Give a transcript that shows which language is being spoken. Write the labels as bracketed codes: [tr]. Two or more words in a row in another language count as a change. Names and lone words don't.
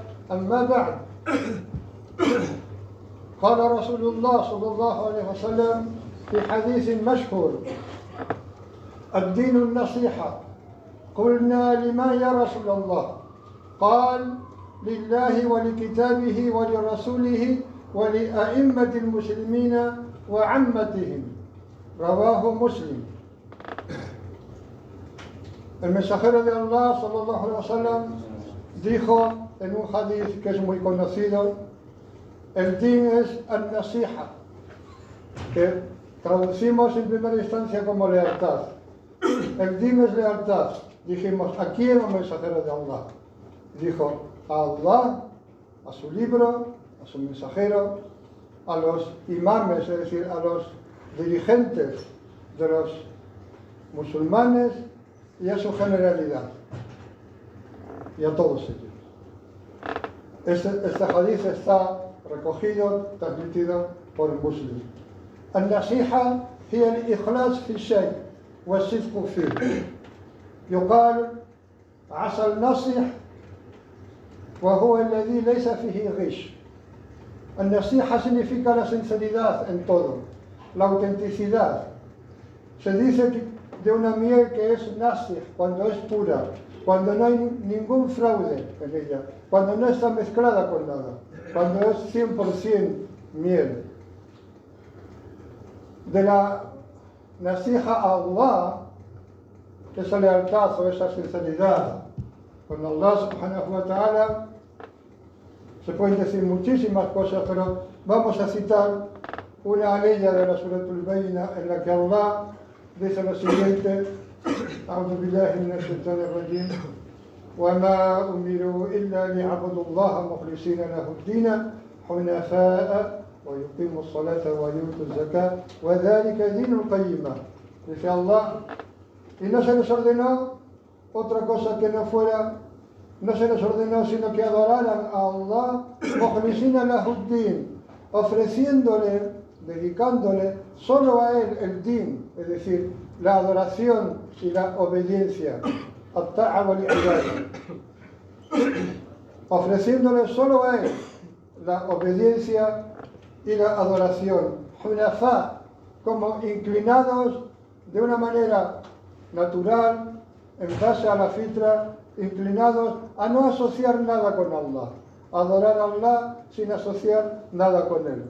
[ar] أما بعد، قال رسول الله صلى الله عليه وسلم في حديث مشهور: الدين النصيحة. قلنا: لمن يا رسول الله؟ قال: لله ولكتابه ولرسوله ولأئمة المسلمين وعمتهم. رواه مسلم. [es] El mensajero de Allah [ar] صلى الله عليه وسلم [es] dijo en un hadith que es muy conocido: el din es al-nasiha, que traducimos en primera instancia como lealtad. El din es lealtad. Dijimos: ¿a quién, el mensajero de Allah? Dijo: a Allah, a su libro, a su mensajero, a los imames, es decir, a los dirigentes de los musulmanes y a su generalidad, y a todos ellos. Este hadith está recogido, transmitido por Muslim. [ar] النصيحة هي الإخلاص في الشيء والصدق فيه. يقال: عسى النصح وهو الذي ليس فيه غش. [es] النصيحة significa la sinceridad en todo, la autenticidad. Se dice de una miel que es nasih cuando es pura, cuando no hay ningún fraude en ella, cuando no está mezclada con nada, cuando es 100% miel. De la nasiha a Allah, esa lealtad o esa sinceridad con Allah [ar] سبحانه و [es] ta'ala, Se pueden decir muchísimas cosas, pero vamos a citar una aleya de la Suratul Bayna en la que Allah dice lo siguiente: [ar] أعوذ بالله من الشيطان الرجيم وما أمروا إلا ليعبدوا الله مخلصين له الدين حنفاء ويقيموا الصلاة ويؤتوا الزكاة وذلك دين القيمة. [es] Dice Allah, y no se les ordenó otra cosa que no fuera, no se les ordenó sino que adoraran a Allah [ar] مخلصين له الدين, [es] ofreciéndole, dedicándole solo a él el din, es decir, la adoración y la obediencia, [ar] الطاعة والعبادة, [es] ofreciéndole solo a él la obediencia y la adoración, hunafa, como inclinados de una manera natural, en base a la fitra, inclinados a no asociar nada con Allah, adorar a Allah sin asociar nada con él.